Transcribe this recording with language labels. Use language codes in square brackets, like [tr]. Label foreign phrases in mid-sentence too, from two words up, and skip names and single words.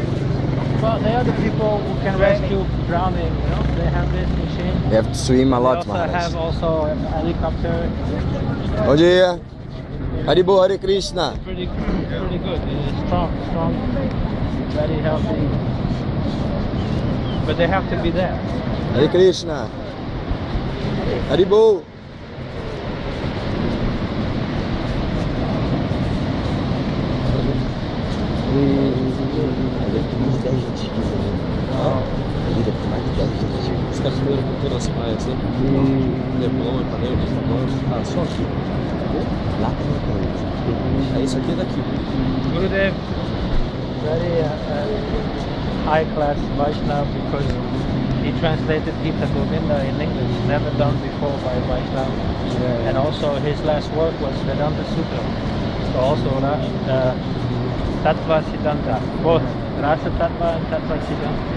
[en] Well, they are the people who can rescue drowning, you know. They have this machine. You have to swim a They lot, also Maharaj. have also a helicopter. Oh dear. [sa] हरिबो, हरे कृष्ण. [en] Pretty good. It's strong, very healthy. But they have to be there. [sa] हरे कृष्ण। हरिबो. [pt] Os caras foram por todas as praias, né? Leblon, Ipanema, ah, só aqui. Lá tem. Aí isso aqui é daqui. [en] Gurudev, very high class Vaishnava because he translated Gita Govinda in English, never done before by Vaishnava. And also his last work was Vedanta Sutra. So also Tattva Siddhanta, both Rasa Tattva and Tattva Siddhanta.